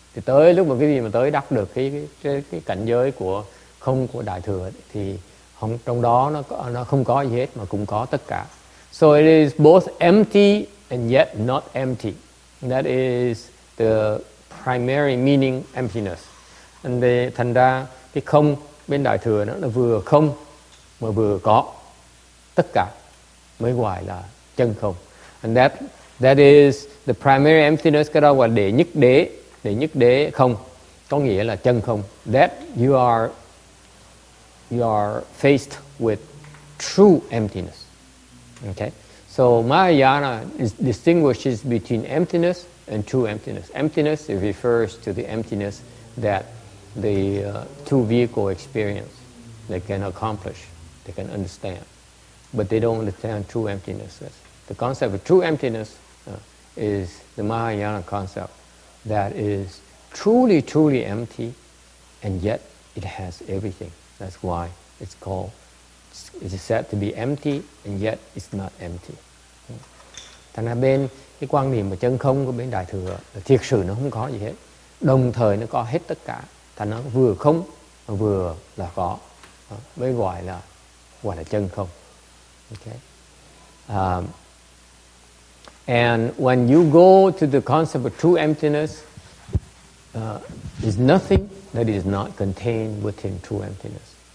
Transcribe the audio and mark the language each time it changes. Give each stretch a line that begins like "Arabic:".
Vietnamese: Thì tới lúc mà quý vị mà tới đắc được cái cảnh giới của không của Đại Thừa thì trong đó nó không có gì hết mà cũng có tất cả.
English: So it is both empty and yet not empty. That is the primary meaning emptiness.
Vietnamese: And thành ra cái không bên Đại Thừa nó vừa không mà vừa có tất cả mới gọi là chân không.
English: And that is the primary emptiness.
Vietnamese: Cái đó gọi đệ nhất đế không, có nghĩa là chân không.
English: That you are faced with true emptiness. Okay. So Mahayana distinguishes between emptiness and true emptiness. Emptiness, it refers to the emptiness that the two vehicle experience, they can accomplish, they can understand. But they don't understand true emptiness. The concept of true emptiness is the Mahayana concept that is truly, truly empty, and yet it has everything. That's why it is said to be empty, and yet it's not empty.
Vietnamese: Thành ra bên cái quan niệm mà chân không của bên Đại Thừa là thiệt sự nó không có gì hết, đồng thời nó có hết tất cả, thành nó vừa không mà vừa là có, mới gọi là chân không.
English: Okay. And when you go to the concept of true emptiness, there's nothing that is not contained within true emptiness.